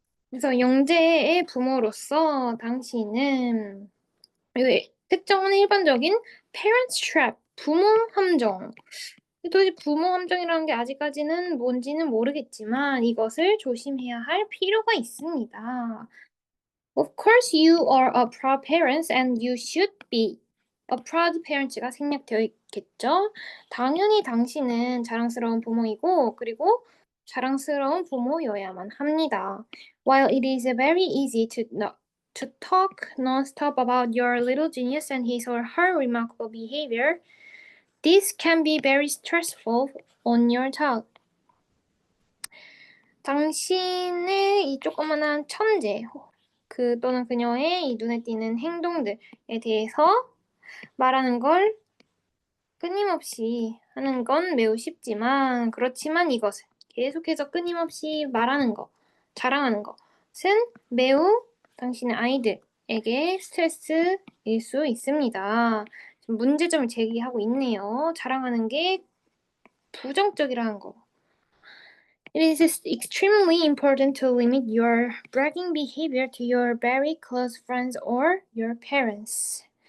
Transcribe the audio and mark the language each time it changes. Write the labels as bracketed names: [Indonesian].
[Korean] 그래서 영재의 부모로서 당신은 특정한 일반적인 parents trap, 부모 함정. 도대체 부모 함정이라는 게 아직까지는 뭔지는 모르겠지만 이것을 조심해야 할 필요가 있습니다. [English] Of course you are a proud parent and you should be. A proud parents [Korean] 가 생략되어 있겠죠. 당연히 당신은 자랑스러운 부모이고 그리고 자랑스러운 부모여야만 합니다. [English] While it is very easy to talk non-stop about your little genius and his or her remarkable behavior, this can be very stressful on your child. [Korean] 당신의 이 조그만한 천재 또는 그녀의 이 눈에 띄는 행동들에 대해서 말하는 걸 끊임없이 하는 건 매우 쉽지만 그렇지만 이것을 계속해서 끊임없이 말하는 거, 자랑하는 것은 매우 당신의 아이들에게 스트레스일 수 있습니다. 문제점을 제기하고 있네요. 자랑하는 게 부정적이라는 거. [English] It is extremely important to limit your bragging behavior to your very close friends or your parents.